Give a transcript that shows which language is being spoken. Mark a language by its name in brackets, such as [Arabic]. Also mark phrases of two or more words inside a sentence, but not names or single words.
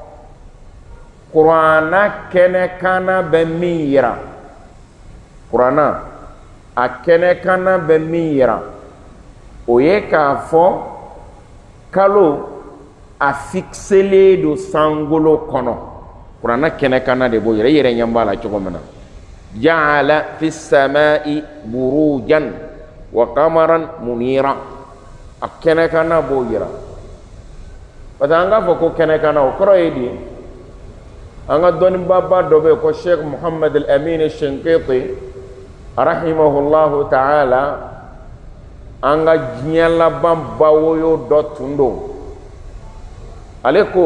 [Bambara] kuranna kɛnɛkana bɛ min yira kuranna a kɛnɛkana bɛ min yira o ye k'a fɔ kalo a fixelen don sankolo kɔnɔ kuranna kɛnɛkana de b'o yira i yɛrɛ ɲɛ b'a la cogo min na [Arabic] جعل في السماء بروجا وقمرا [Bambara] munira a kɛnɛkana b'o yira parce que an k'a fɔ ko kɛnɛkana o kɔrɔ ye di an ka dɔnnibaba dɔ bɛ yen ko Sheikh Muhammad Al-Amin Shinqiti [Arabic] رحمه الله تعالى [Bambara] an ka diɲɛ laban bawoyo dɔ tun don ale